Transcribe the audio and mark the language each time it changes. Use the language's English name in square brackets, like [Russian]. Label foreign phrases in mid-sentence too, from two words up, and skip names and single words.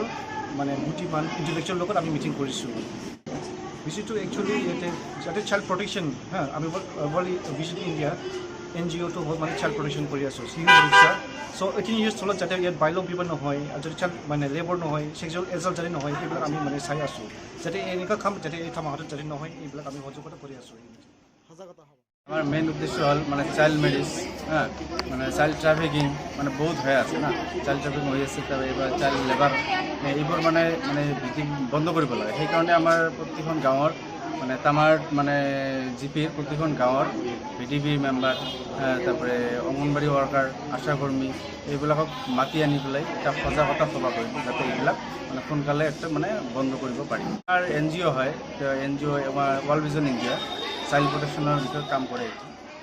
[Assamese] মানে গুটিমান ইণ্টেলেকচুৱেলৰ লগত আমি মিটিং কৰিছোঁ ভিজিটটো একচুৱেলি যাতে [English] child protection [Assamese] আমি ভিজিট ইণ্ডিয়া NGOটো হ'ল মানে [English] child protection [Assamese] কৰি আছোঁ শিশু সুৰক্ষা চ' 18 years তলত যাতে ইয়াত বাল্য বিবাহ নহয় আৰু যদি চাইল্ড মানে লেবৰ নহয় [English] sexual assault [Assamese] যাতে নহয় এইবিলাক আমি মানে চাই আছোঁ যাতে এনেকুৱা কাম যাতে এই তামাৰহাটত যাতে নহয় এইবিলাক আমি সজাগতা কৰি আছোঁ সজাগতা হ'ব [Bangla] আমার মেইন উদ্দেশ্য হল মানে [English] child marriage [Bangla] মানে [English] child trafficking [Bangla] মানে বহুত হয়ে আছে না [English] child trafficking [Bangla] হয়ে [Assamese] আছে এবার [English] child labour [Assamese] এইবোৰ মানে বন্ধ কৰিব লাগে সেইকাৰণে আমাৰ প্ৰতিখন গাঁৱৰ মানে তামাৰ মানে জিপিৰ প্ৰতিখন গাঁৱৰ [English] VDP member [Assamese] তারপরে অঙ্গনবাড়ী ওয়ার্কার আশাকর্মী এইবিলাকক মাতি আনি পেলাই এটা সজাগতা সভা কৰিব যাতে এইবিলাক মানে সোনকালে একটা মানে বন্ধ কৰিব পাৰি আর NGO হয় NGO আমাৰ ৱৰ্ল্ড ভিজন ইণ্ডিয়া [English] child protection [Assamese] বিষয়ে কাম কৰে